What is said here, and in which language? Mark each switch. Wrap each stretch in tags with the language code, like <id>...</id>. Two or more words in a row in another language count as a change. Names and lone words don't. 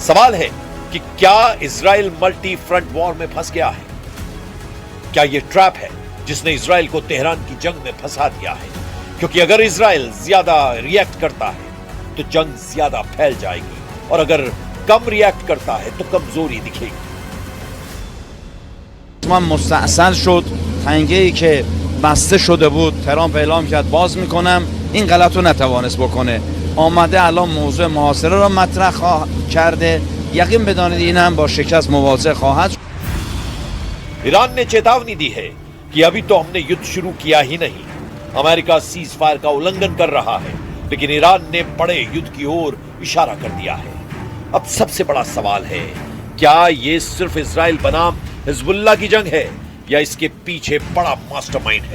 <hi>सवाल है कि क्या इजराइल</hi> <en>multi front war</en> <hi>में फंस गया है? क्या यह ट्रैप है जिसने इजराइल को तेहरान की जंग में फंसा दिया है? क्योंकि अगर इजराइल ज्यादा रिएक्ट करता है तो जंग ज्यादा फैल जाएगी और अगर कम रिएक्ट करता है तो कमजोरी दिखेगी।</hi> <fa>من مستعصل شد، تنگه‌ای که بسته شده بود ترامپ اعلام کرد باز میکنم، این غلط رو نتوانست بکنه. آمده الان موضوع محاصره رو مطرح کرده، یقین بدانید این هم با شکست مواجه خواهد شد.</fa> <hi>ईरान ने चेतावनी दी है कि अभी तो हमने युद्ध शुरू किया ही नहीं। अमेरिका</hi> <en>cease fire</en> <hi>का उल्लंघन कर रहा है, लेकिन ईरान ने बड़े युद्ध की ओर इशारा कर दिया है। अब सबसे बड़ा सवाल है, क्या ये सिर्फ इजराइल बनाम हिजबुल्लाह की जंग है या इसके पीछे बड़ा मास्टरमाइंड है?</hi>